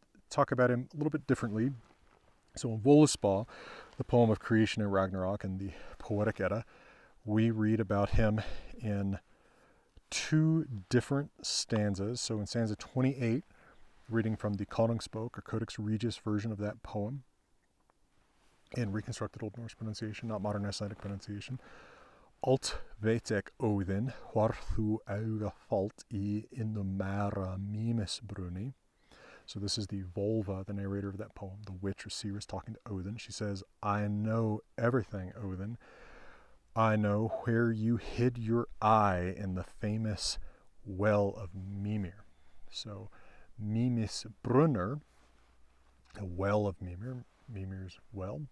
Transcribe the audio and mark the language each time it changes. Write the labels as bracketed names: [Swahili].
[English] Talk about him a little bit differently. So in Völuspá, the poem of creation in Ragnarok, and the Poetic Edda, we read about him in two different stanzas. So in stanza 28, reading from the Konungsbok, or Codex Regius version of that poem, in reconstructed Old Norse pronunciation, not modern Icelandic pronunciation. [Old Norse] Alt veit ek Óðinn, hvar þú auga falt í innumera Mímisbruni. [English] So this is the Volva, the narrator of that poem, the witch or seeress talking to Odin. She says, I know everything, Odin. I know where you hid your eye in the famous well of Mimir. So Mímisbrunner, the well of Mimir, Mimir's well.